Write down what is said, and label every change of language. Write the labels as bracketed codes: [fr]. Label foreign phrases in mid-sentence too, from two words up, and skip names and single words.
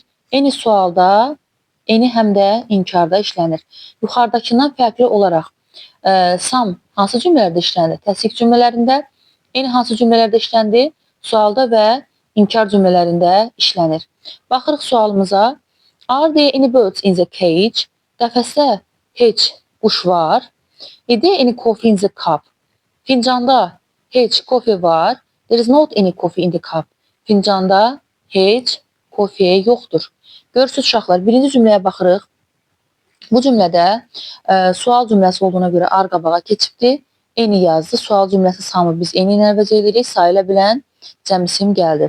[az] Eni sualda, eni həm də inkarda işlənir. Yuxarıdakından fərqli olaraq, sam hansı cümlələrdə işlənir? Təsdiq cümlələrində, eni hansı cümlələrdə işlənir? Sualda və inkar cümlələrində işlənir. Baxırıq sualımıza. [en] Are there any birds in the cage? [az] Qəfəsdə heç quş var. [en] Is there any coffee in the cup? [az] Fincanda heç kofe var. [en] There is not any coffee in the cup. [az] Fincanda heç kofe yoxdur. Görürsünüz uşaqlar, birinci cümləyə baxırıq. Bu cümlədə sual cümləsi olduğuna görə ar qabağa keçibdir. Eni yazdı. Sual cümləsi samı biz eni ilə əvəz edirik. Sayıla bilən cəm isim gəldi.